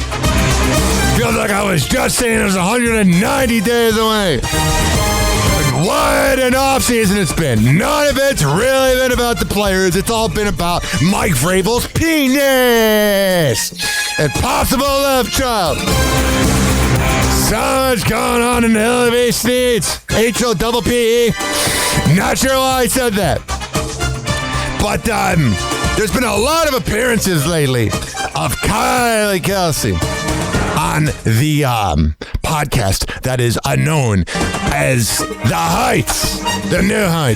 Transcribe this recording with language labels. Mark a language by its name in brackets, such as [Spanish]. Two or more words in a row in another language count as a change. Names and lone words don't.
[English] Feels like I was just saying it was 190 days away. What an offseason it's been. None of it's really been about the players. It's all been about Mike Vrabel's penis and possible love child. So much going on in the elevation needs. H-O-P-P-E. Not sure why I said that. But there's been a lot of appearances lately of Kylie Kelsey on the podcast that is known as The Heights, The New Heights.